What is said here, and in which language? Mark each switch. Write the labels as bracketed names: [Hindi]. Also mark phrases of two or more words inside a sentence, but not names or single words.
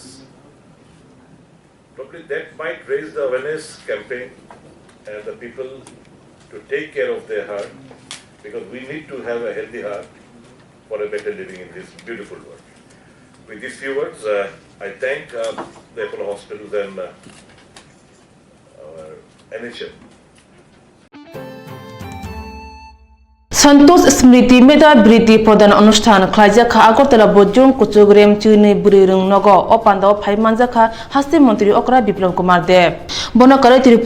[English] Probably that might raise the awareness campaign and the people to take care of their heart, because we need to have a healthy heart for a better living in this beautiful world. With these few words, I thank the Apollo hospitals and NHM. [Bangla] সন্তোষ স্মৃতি মেধা বৃত্তি প্রদান অনুষ্ঠান [Kok Borok] খাইজাখা আগরতলা বজুং কুচুগ্রেম চুইনি বুড়িরং নগ অপান্দাও ফাইমানজাখা হাস্তি মন্ত্রী অকরা বিপ্লব কুমার দেব বনকরে ত্রিপুরা